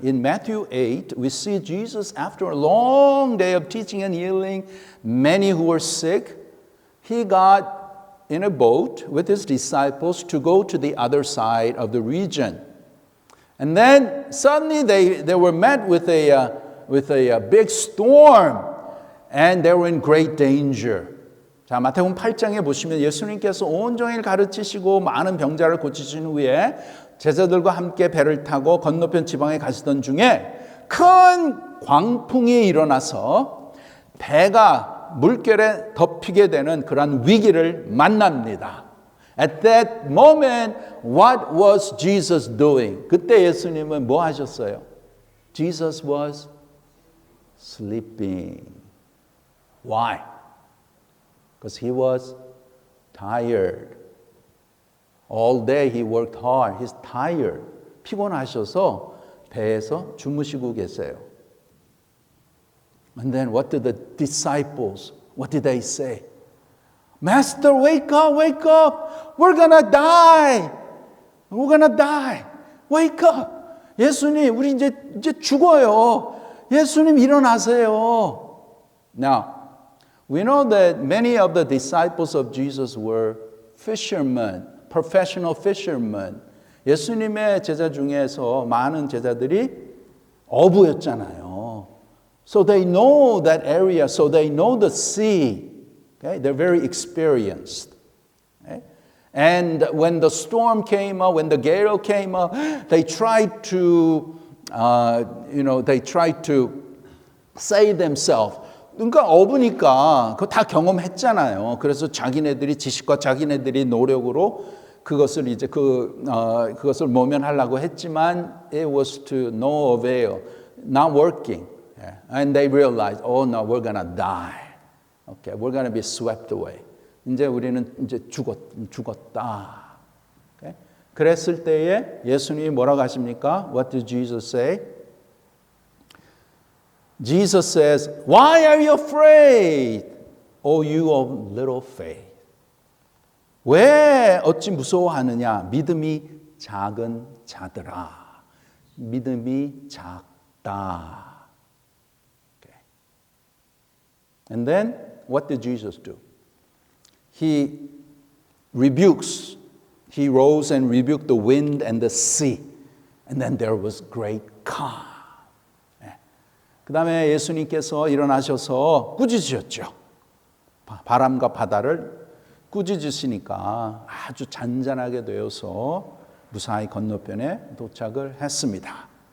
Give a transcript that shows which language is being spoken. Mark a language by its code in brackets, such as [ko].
[en] In Matthew 8, we see Jesus after a long day of teaching and healing many who were sick. He got in a boat with his disciples to go to the other side of the region. And then suddenly they were met with a big storm and they were in great danger. [ko] 자, 마태복음 8장에 보시면 예수님께서 온종일 가르치시고 많은 병자를 고치신 후에 제자들과 함께 배를 타고 건너편 지방에 가시던 중에 큰 광풍이 일어나서 배가 물결에 덮이게 되는 그런 위기를 만납니다. [en] At that moment, what was Jesus doing? [ko] 그때 예수님은 뭐 하셨어요? [en] Jesus was sleeping. Why? Because he was tired. All day he worked hard. He's tired. [ko] 피곤하셔서 배에서 주무시고 계세요. [en] And then what did the disciples, what did they say? Master, wake up, wake up. We're gonna die. We're gonna die. Wake up. [ko] 예수님, 우리 이제 죽어요. 예수님 일어나세요. [en] Now, we know that many of the disciples of Jesus were fishermen, professional fishermen. [ko] 예수님의 제자 중에서 많은 제자들이 어부였잖아요. [en] So they know that area, so they know the sea. Okay? They're very experienced. Okay? And when the storm came up, when the gale came up, they tried to, they tried to save themselves. [ko] 그러니까 어부니까 그거 다 경험했잖아요. 그래서 자기네들이 지식과 자기네들이 노력으로 그것을 이제 그것을 모면하려고 했지만 [en] it was to no avail, not working. Yeah. And they realized, oh no, we're gonna die. Okay, we're gonna be swept away. [ko] 이제 우리는 이제 죽었다. [en] Okay? [ko] 그랬을 때에 예수님이 뭐라고 하십니까? [en] What did Jesus say? Jesus says, why are you afraid, O you of little faith? [ko] 왜 어찌 무서워하느냐? 믿음이 작은 자들아. 믿음이 작다. Okay. [en] And then what did Jesus do? He rose and rebuked the wind and the sea. And then there was great calm. [ko] 그 다음에 예수님께서 일어나셔서 꾸짖으셨죠. 바람과 바다를 꾸짖으시니까 아주 잔잔하게 되어서 무사히 건너편에 도착을 했습니다.